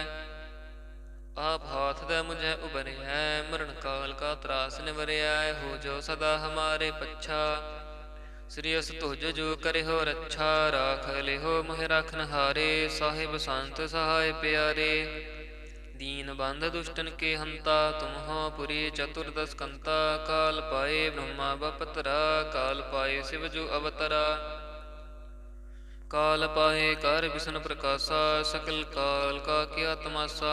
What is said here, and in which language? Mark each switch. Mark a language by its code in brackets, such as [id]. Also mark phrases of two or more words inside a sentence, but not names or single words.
[bra] ਆਪ ਹਾਥ ਦੈ ਮੁਝੈ ਉਬਰਿਐ, ਮਰਨ ਕਾਲ ਕਾ ਤਰਾਸ ਨਿਵਰਿਐ। ਹੋ ਜੋ ਸਦਾ ਹਮਾਰੇ ਪੱਛਾ, ਸ੍ਰੀ ਅਸ ਤੁਜ ਜੋ ਕਰਿਓ ਰੱਛਾ। ਰਾਖ ਲਿਹੋ ਮੋਹਿ ਰਾਖਨਹਾਰੇ, ਸਾਹਿਬ ਸੰਤ ਸਹਾਇ ਪਿਆਰੇ। दीन बंध दुष्टन के हंता, तुम हो पुरी चतुर्दश कंता। काल पाए ब्रह्मा बपतरा, काल पाए शिव जो अवतरा। काल पाए कर विष्णु प्रकाशा, सकल काल का किया तमाशा।